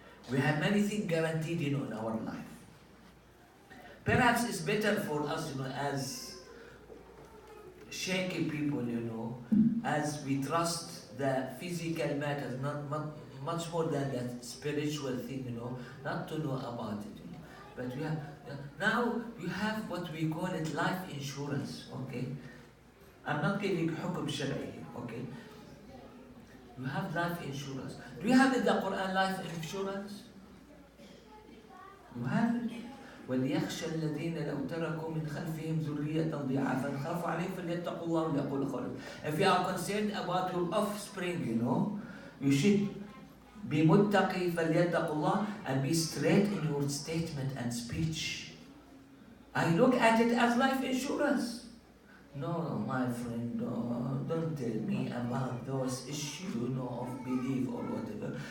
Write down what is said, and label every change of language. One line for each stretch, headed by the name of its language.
English: We have many things guaranteed, in our life. Perhaps it's better for us, as shaky people, as we trust the physical matters, not much more than the spiritual thing, not to know about it. But we have now you have what we call it life insurance. Okay, I'm not giving hukum shar'i here. Okay, you have life insurance. Do you have in the Quran life insurance? You have it.
Arabic: وليخشى الذين لو تركوا من خلفهم ذرية ضعافا خافوا عليهم فليتقوا الله وليقولوا قولا.
English: If you are concerned about your offspring, you should be muttaqi
Arabic: فليتقوا الله,
English: and be straight in your statement and speech. I look at it as life insurance. No, my friend, don't tell me about those issues, of belief or whatever.